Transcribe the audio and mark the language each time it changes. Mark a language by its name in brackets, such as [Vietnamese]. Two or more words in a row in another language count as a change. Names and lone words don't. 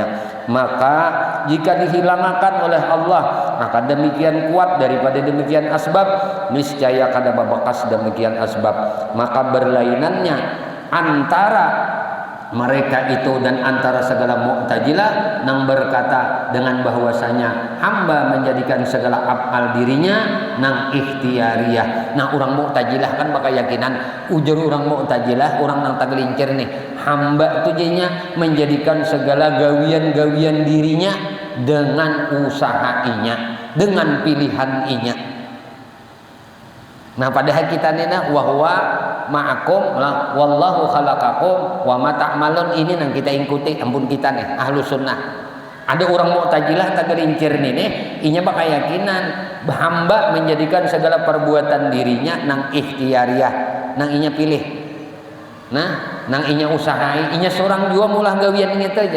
[Banjar] Maka jika dihilangkan oleh Allah, maka demikian kuat daripada demikian asbab, niscaya kada bebekas demikian asbab. Maka berlainannya antara mereka itu dan antara segala Mu'tazilah yang berkata dengan bahwasanya hamba menjadikan segala af'al dirinya nang ikhtiariyah. Nah, orang Mu'tazilah kan bakal yakinan ujur orang Mu'tazilah, orang nang tagelincir nih, hamba itu jadinya menjadikan segala gawian-gawian dirinya dengan usahainya, dengan pilihan inya. Nah, padahal kita nena [Arabic] وهو معكم والله خلقكم وما تعملون, [Banjar] ini yang kita ikuti ampun kita nih ahlu sunnah. Ada orang Mu'tazilah tak gerincir nih inya bakal yakinan hamba menjadikan segala perbuatan dirinya nang ikhtiariyah, nang inya pilih, nah nang inya usahai, inya seorang jua mulah gawian ini saja.